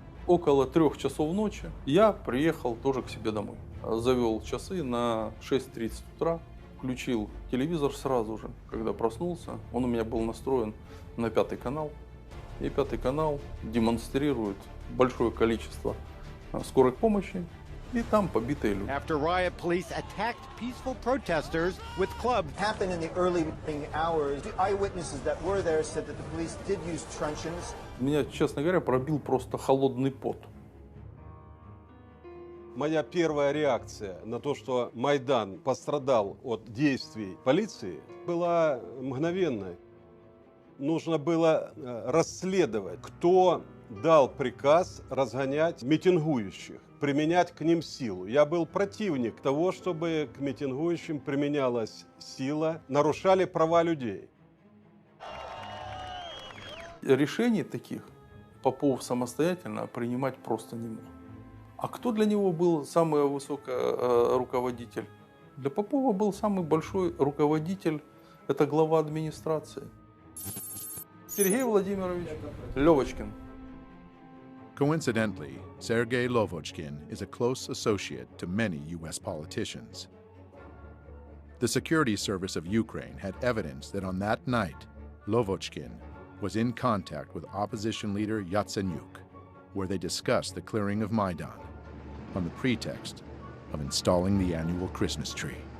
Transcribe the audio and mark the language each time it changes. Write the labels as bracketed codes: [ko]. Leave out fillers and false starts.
[ru] Около 3 часов ночи я приехал тоже к себе домой. Завел часы на 6:30 утра, включил телевизор сразу же, когда проснулся. Он у меня был настроен на 5-й канал. И 5-й канал демонстрирует большое количество скорой помощи. И там побитые люди. [en] After riot, police attacked peaceful protesters with clubs. Happened in the early morning hours. The eyewitnesses that were there said that the police did use truncheons. [ru] Меня, честно говоря, пробил просто холодный пот. Моя первая реакция на то, что Майдан пострадал от действий полиции, была мгновенной. Нужно было расследовать, кто дал приказ разгонять митингующих, применять к ним силу. Я был противник того, чтобы к митингующим применялась сила, нарушали права людей. Решений таких Попов самостоятельно принимать просто не мог. А кто для него был самый высокий руководитель? Для Попова был самый большой руководитель, это глава администрации. Сергей Владимирович Левочкин. [en] Coincidentally, Sergei Lovochkin is a close associate to many U.S. politicians. The security service of Ukraine had evidence that on that night, Lovochkin was in contact with opposition leader Yatsenyuk, where they discussed the clearing of Maidan on the pretext of installing the annual Christmas tree.